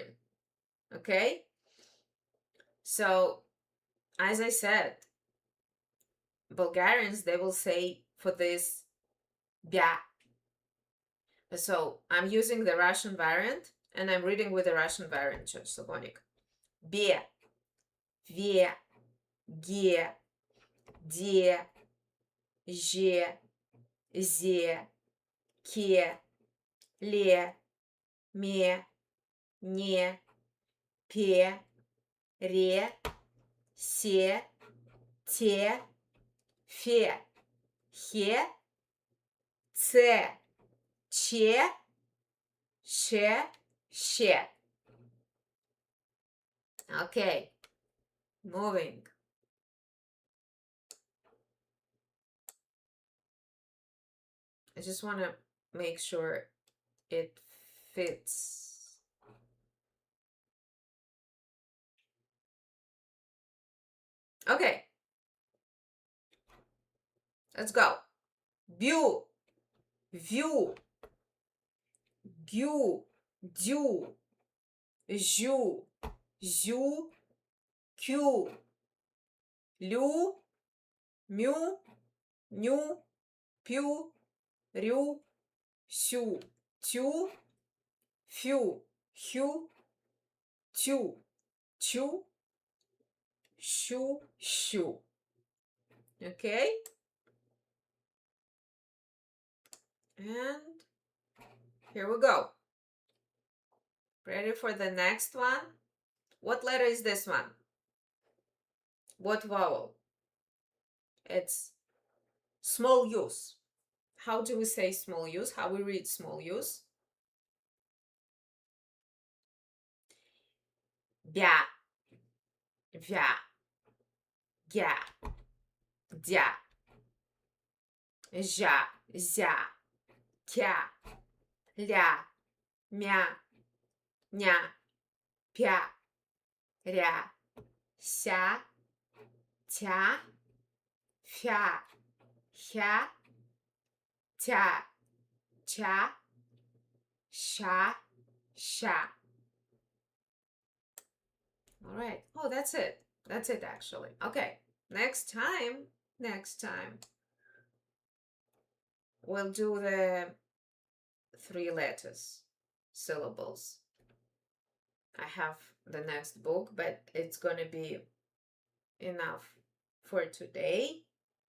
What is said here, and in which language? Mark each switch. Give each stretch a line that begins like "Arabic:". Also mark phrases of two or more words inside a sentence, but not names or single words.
English: Okay? So, as I said, Bulgarians, they will say for this bia. So I'm using the Russian variant, and I'm reading with the Russian variant, Church Slavonic.
Church Slavic: бя, ве, ге, де, же, зе, ке, ле, ме, не, пе, ре, се, те, фе, хе, це, че, ше, she.
English: Okay, moving. I just want to make sure it fits. Okay, let's go.
Church Slavic: Бю, вю, гю, дю, жу, зю, кю, лю, мю, ню, пю, рю, сю, тю, фю, хю, тю, чу, щу, щу.
English: Okay? And here we go. Ready for the next one? What letter is this one? What vowel? It's small u's. How do we say small u's? How we read small u's?
Church Slavic: Бя, вя, гя, дя, жа, зя, кя, ля, мя, ня, пя, ря, ся, тя, фя, хя, тя, ча, ша, ша.
English: All right. Oh, that's it. That's it, actually. Okay. Next time, we'll do the 3 letters, syllables. I have the next book, but it's gonna be enough for today.